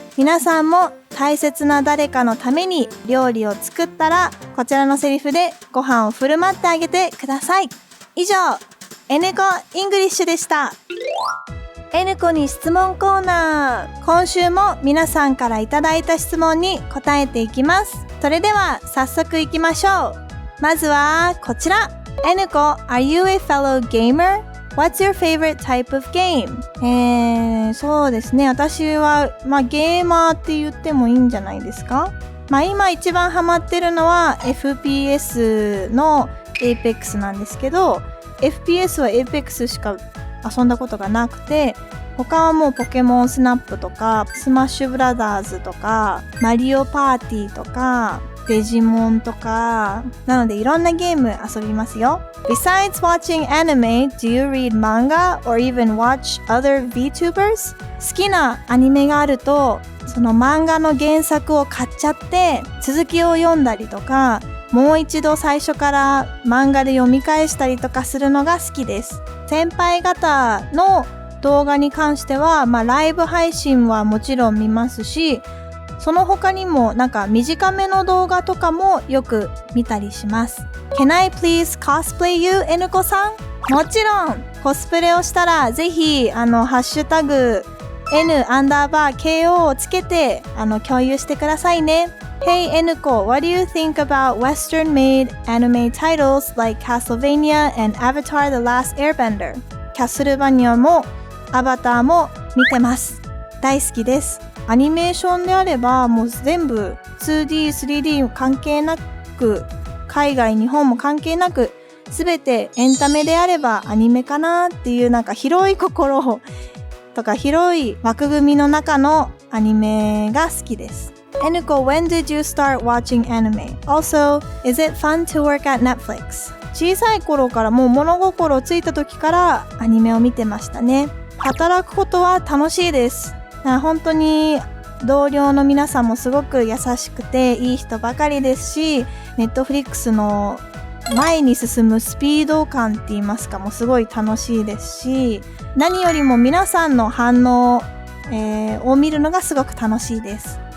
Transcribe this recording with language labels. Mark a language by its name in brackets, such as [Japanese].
[Japanese] 皆さんも大切な誰かのために料理を作ったらこちらのセリフでご飯を振る舞ってあげてください。以上、Nコイングリッシュでした。Nコに質問コーナー。今週も皆さんからいただいた質問に答えていきます。それでは早速いきましょう。まずはこちら。 [English] Nコ、Are you a fellow gamer? What's your favorite type of game? [Japanese] そうですね。私は、ゲーマーって言ってもいいんじゃないですか？今一番ハマってるのは FPS の Apex なんですけど、FPS は Apex しか遊んだことがなくて、他はもうポケモンスナップとか、スマッシュブラザーズとか、マリオパーティーとか、デジモンとか、なのでいろんなゲーム遊びますよ。 [English] Besides watching anime, do you read manga or even watch other VTubers? [Japanese] 好きなアニメがあると、その漫画の原作を買っちゃって続きを読んだりとか、もう一度最初から漫画で読み返したりとかするのが好きです。先輩方の動画に関しては、ライブ配信はもちろん見ますし、その他にも短めの動画とかもよく見たりします。 [English] Can I please cosplay you, N コさん？ [Japanese] もちろんコスプレをしたらぜひハッシュタグ N_KO をつけて共有してくださいね。 [English] Hey N コ、what do you think about Western-made anime titles like Castlevania and Avatar: The Last Airbender? [Japanese] キャスルバニアもアバターも見てます。大好きです。アニメーションであればもう全部 2D、3D 関係なく、海外、日本も関係なく、すべてエンタメであればアニメかなっていう広い心とか広い枠組みの中のアニメが好きです。 [English] N コ、when did you start watching anime? Also, is it fun to work at Netflix? [Japanese] 小さい頃からもう物心ついた時からアニメを見てましたね。働くことは楽しいです。本当に同僚の皆さんもすごく優しくていい人ばかりですし、Netflix の前に進むスピード感って言いますかもすごい楽しいですし、何よりも皆さんの反応、を見るのがすごく楽しいです。